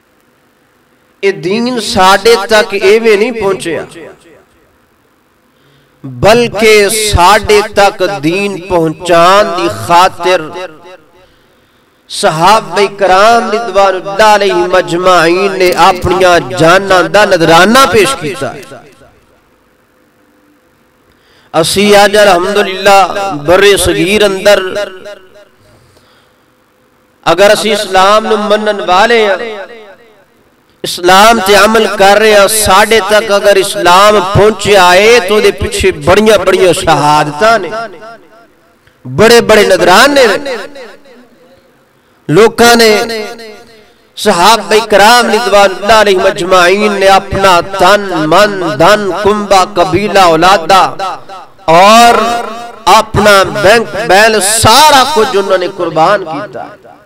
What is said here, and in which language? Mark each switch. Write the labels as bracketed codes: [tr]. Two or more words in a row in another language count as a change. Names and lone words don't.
[pa] اے دین ساڑھے تک ایوے نہیں پہنچیا بلکہ ساڈے تک دین پہنچان دی خاطر صحابہ کرام [ar] رضوان اللہ علیہ مجمعین [pa] نے اپنیاں جاناں دا نذرانہ پیش کیتا ہے۔ اسی آج الحمدللہ برے صغیر اندر اگر اسی اسلام نو منن والے ہیں، اسلام تے عمل کر رہے ہیں، ساڑھے تک اگر اسلام پہنچے آئے تو دے پیچھے بڑیاں بڑیاں شہادتاں نے، بڑے بڑے نذرانے نے، لوکاں نے، صحابہ کرام [ar] رضوان اللہ علیہ مجمعین [pa] نے اپنا تن من دھن کنبہ قبیلہ اولادہ اور اپنا [en] bank balance [pa] سارا کچھ انہوں نے قربان کیتا ہے۔